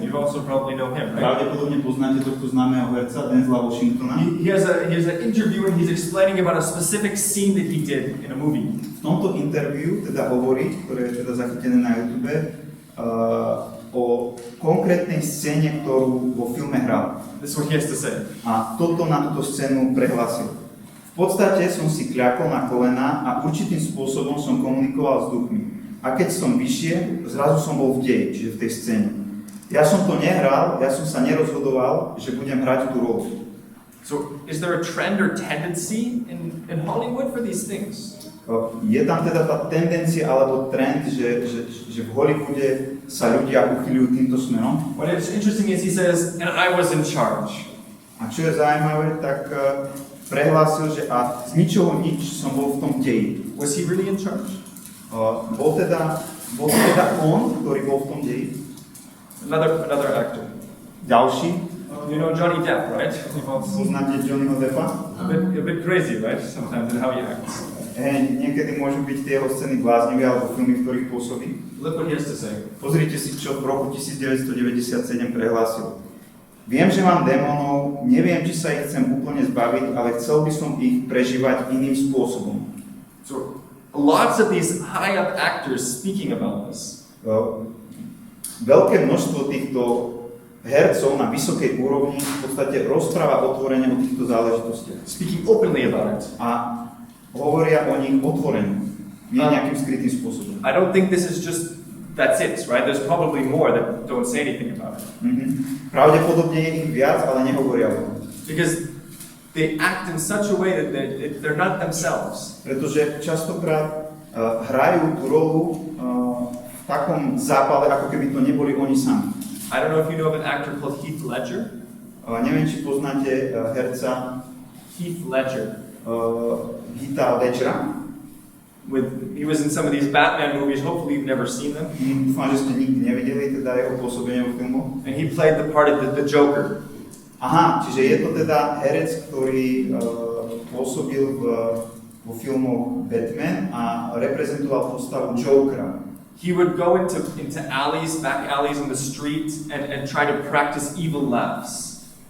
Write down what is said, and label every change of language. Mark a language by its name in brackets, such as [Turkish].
[English] You also probably know him, right? [Slovak] Pravdepodobne poznáte tohto známeho herca, Denzela Washingtona. [English] He has an interview and he's explaining about a specific scene that he did in a movie. [Slovak] V tomto interviu teda hovorí, ktoré je teda zachytené na YouTube, o konkrétnej scéne, ktorú vo filme hral. [English] This is what he has to say. [Slovak] A na túto scénu prehlásil. V podstate som si kľakol na kolená a určitým spôsobom som komunikoval s duchmi. A keď som vyšiel, zrazu som bol v deji, čiže v tej scéne. Ja som to nehral, ja som sa nerozhodoval, že budem hrať tú rolu. [English] So, is there a trend or tendency in Hollywood for these things? [Slovak] Je tam teda tá tendencia alebo trend, že v Hollywoode sa ľudia uchyľujú týmto smerom. [English] What is interesting is he says, and I was in charge. [Slovak] A čo je zaujímavé, tak prehlásil, že a z ničoho nič som bol v tom deji. [English] Was he really in charge? [Slovak] Bol teda on, ktorý bol v tom deji. [English] Another actor. [Slovak] Ďalší. [English] You know Johnny Depp, right? [Slovak] Poznáte Johnnyho Deppa? [English] A bit crazy, right? Sometimes in how he acts. [Slovak] Niekedy môžu byť tie jeho scény bláznivé alebo filmy, v ktorých pôsobí. [English] Look what he has to say. [Slovak] Pozrite si, čo v roku 1997 prehlásil. Viem, že mám démonov, neviem, či sa ich chcem úplne zbaviť, ale chcel by som ich prežívať iným spôsobom. [English] So, lots of these high-up actors speaking about this. [Slovak] Veľké množstvo týchto hercov na vysokej úrovni v podstate rozpráva otvorene o týchto záležitostiach. [English] Speaking openly about it. [Slovak] A hovoria o nich otvorene, nie nejakým skrytým spôsobom. [English] I don't think this is just, that's it, right? There's probably more that don't say anything about it. [Slovak] Pravdepodobne je ich viac, ale nehovoria o tom. [English] Because they act in such a way that they're not themselves. [Slovak] Pretože častokrát hrajú tú rolu v takom zápale, ako keby to neboli oni sami. [English] I don't know if you know of an actor called Heath Ledger. [Slovak] Neviem, či poznáte herca [English] Heath Ledger. [Slovak] Heatha Ledgera. [English] He was in some of these Batman movies. Hopefully you've never seen them. [Slovak] Dúfam, že ste nikdy nevideli teda jeho pôsobenie vo filmu. [English] And he played the part of the Joker. [Slovak] Aha, čiže je to teda herec, ktorý pôsobil vo filmoch Batman a reprezentoval postavu Jokera. [English] He would go into alleys, back alleys in the street and try to practice evil laughs.